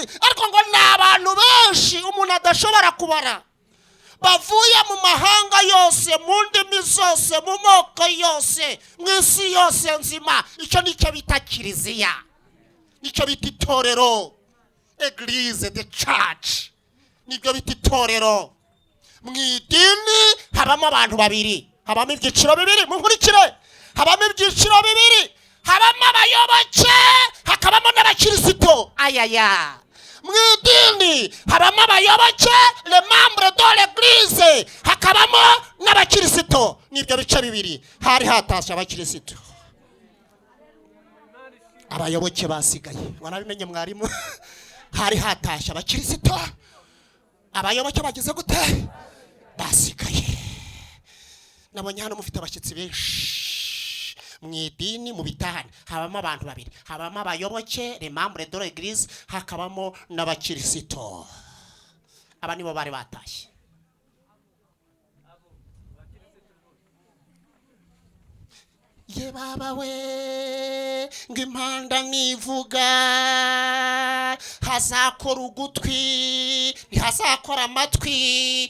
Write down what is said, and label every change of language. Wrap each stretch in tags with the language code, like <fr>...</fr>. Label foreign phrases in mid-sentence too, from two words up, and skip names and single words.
<rw>Ariko ngo ni abantu benshi umuntu adashobora kubara, bavuye mu mahanga yose, mu ndimi zose, mu moko yose, mu isi yose nzima. Icyo nicyo bita kiliziya, nicyo bita itorero, Eglise,</rw> <en>the church.</en> <rw>Nibyo bita itorero. Mu idini habamo abantu babiri, habamo ibyiciro bibiri. Munkurikire, habamo ibyiciro bibiri. Habamo abayoboke, hakabamo n'abakirisito. Ayaya. Mu idini habamo abayoboke,</rw> <fr>les membres de l'église,</fr> <rw>hakabamo n'abakirisito. Nibyo bice bibiri. Hari hatashe abakirisito, abayoboke basigaye. Warabimenye mwarimu? Hari hatashe abakirisito, abayoboke bagize gute? Basigaye. Nabonye hano mufite abashyitsi benshi. Mu idini mu bitahane habamo abantu babiri, habamo abayoboke,</rw> <fr>les membres de l'église,</fr> <rw>hakabamo n'abakirisito. Aba nibo bari batashye. Ye baba we, ng'impanda nivuga, hazakora ugutwi, ntihazakora amatwi.</rw>